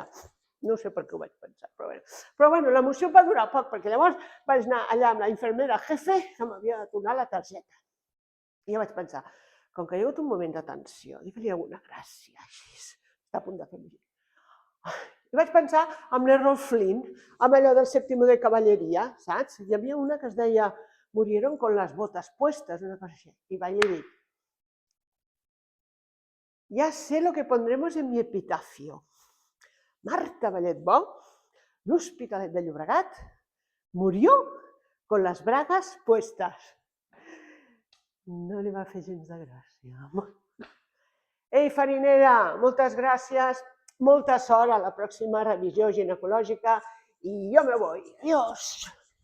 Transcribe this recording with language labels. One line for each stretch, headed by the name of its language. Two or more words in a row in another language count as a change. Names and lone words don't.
Catalan: No sé per què ho vaig pensar, però bueno, l'emoció va durar poc, perquè llavors vaig anar allà amb la infermera jefe que m'havia de tornar la targeta. I jo vaig pensar, com que hi ha hagut un moment de tensió, digue-li alguna gràcia, així, està a punt de fer mi. I vaig pensar amb l'Errol Flynn, amb allò del séptimo de cavalleria, saps? Hi havia una que es deia
Spanish: murieron con las botas puestas,
Catalan: una cosa així. I vaig dir,
Spanish: ya sé lo que pondremos en mi epitafio. Marta Balletbó, l'Hospitalet de Llobregat, murió con las bragas puestas.
Catalan: No li va fer gens de gràcia. Ei, farinera, moltes gràcies, molta sort a la pròxima revisió ginecològica i jo
Spanish: me voy. Adiós.